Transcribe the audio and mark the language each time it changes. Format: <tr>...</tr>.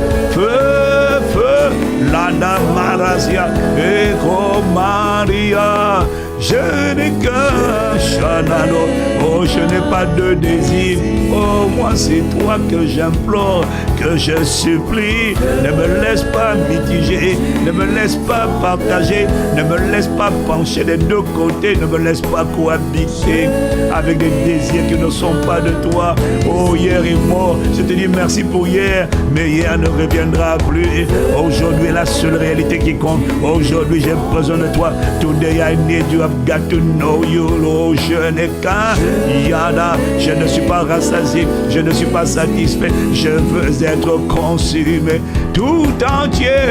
<fr>Feu, feu, Lana Marasia, Ego Maria, je n'ai qu'un Shanano, oh, je n'ai pas de désir, oh, moi c'est toi que j'implore, que je supplie, ne me laisse pas mitiger, ne me laisse pas partager, ne me laisse pas pencher des deux côtés, ne me laisse pas cohabiter avec des désirs qui ne sont pas de toi. Oh, hier est mort, je te dis merci pour hier, mais hier ne reviendra plus. Aujourd'hui est la seule réalité qui compte. Aujourd'hui j'ai besoin de toi.</fr> <en>Today I need you, I've got to know you.</en> <fr>Oh, je n'ai qu'un Yada, je ne suis pas rassasié, je ne suis pas satisfait, je veux être consumé tout entier.</fr>